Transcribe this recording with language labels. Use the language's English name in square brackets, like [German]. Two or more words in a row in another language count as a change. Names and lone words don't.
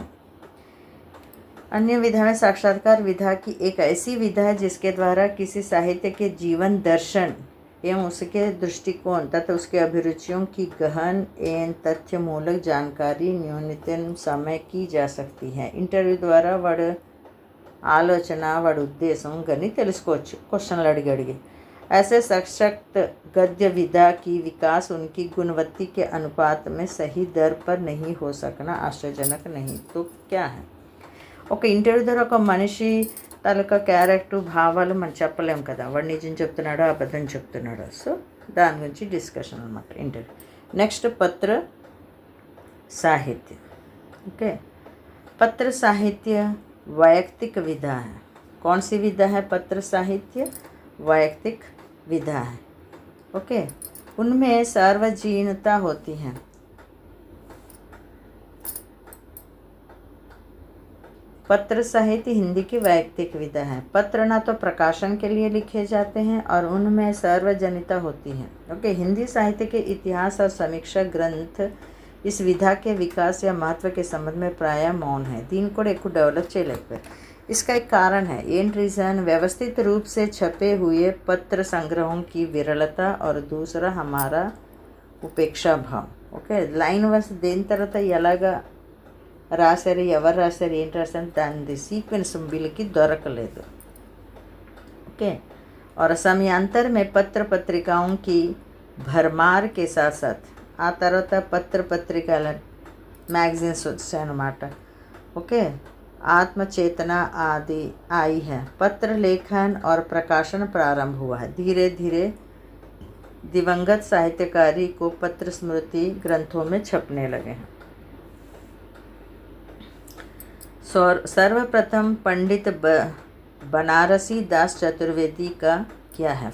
[Hindi] अन्य विधा में साक्षात्कार विधा की एक ऐसी विधा है जिसके द्वारा किसी साहित्य के जीवन दर्शन एवं उसके दृष्टिकोण तथा उसके अभिरुचियों की गहन एवं तथ्यमूलक जानकारी न्यूनतम समय की जा सकती है. इंटरव्यू द्वारा [Telugu] वड़ ఆలోచన వాడి ఉద్దేశం కానీ తెలుసుకోవచ్చు క్వశ్చన్లు అడిగి. [Hindi] ऐसे सशक्त गद्य विधा की विकास उनकी गुणवत्ता के अनुपात में सही दर पर नहीं हो सकना आश्चर्यजनक नहीं. तो क्या है, [Telugu] ఒక ఇంటర్వ్యూ ద్వారా ఒక మనిషి తాలూకా క్యారెక్టర్ భావాలు మనం చెప్పలేము కదా, వాడు నిజం చెప్తున్నాడో అబద్ధం చెప్తున్నాడో. సో దాని గురించి డిస్కషన్ అనమాట ఇంటర్వ్యూ. నెక్స్ట్ పత్ర సాహిత్య. ఓకే. [Hindi] पत्र साहित्य वैयक्तिक विधा है. कौन सी विधा है? पत्र साहित्य वैयक्तिक विधा है. ओके. उनमें सार्वजनीनता होती है. पत्र साहित्य हिंदी की वैयक्तिक विधा है. पत्र ना तो प्रकाशन के लिए लिखे जाते हैं और उनमें सार्वजनिकता होती है. ओके. हिंदी साहित्य के इतिहास और समीक्षा ग्रंथ इस विधा के विकास या महत्व के संबंध में प्राय मौन है. [Telugu] దీన్ని కూడా ఎక్కువ డెవలప్ చేయలేకపోయారు. [Hindi] इसका एक कारण है [English] an reason [Hindi] व्यवस्थित रूप से छपे हुए पत्र संग्रहों की विरलता और दूसरा हमारा उपेक्षा भाव. [Telugu] ఓకే. లైన్ వైస్ దేని తర్వాత ఎలాగా రాశారు, ఎవరు రాశారు, ఏంటి రాశారు, దాని సీక్వెన్స్ వీళ్ళకి దొరకలేదు. [Hindi] ओके. और समयांतर में पत्र पत्रिकाओं की भरमार के साथ साथ [Telugu] ఆ తర్వాత పత్ర పత్రికల మ్యాగజైన్స్ వచ్చాయన్నమాట. ఓకే. [Hindi] आत्मचेतना आदि आई है. पत्र लेखन और प्रकाशन प्रारंभ हुआ है. धीरे धीरे दिवंगत साहित्यकारी को पत्र स्मृति ग्रंथों में छपने लगे हैं. सर्वप्रथम पंडित बनारसी दास चतुर्वेदी का क्या है?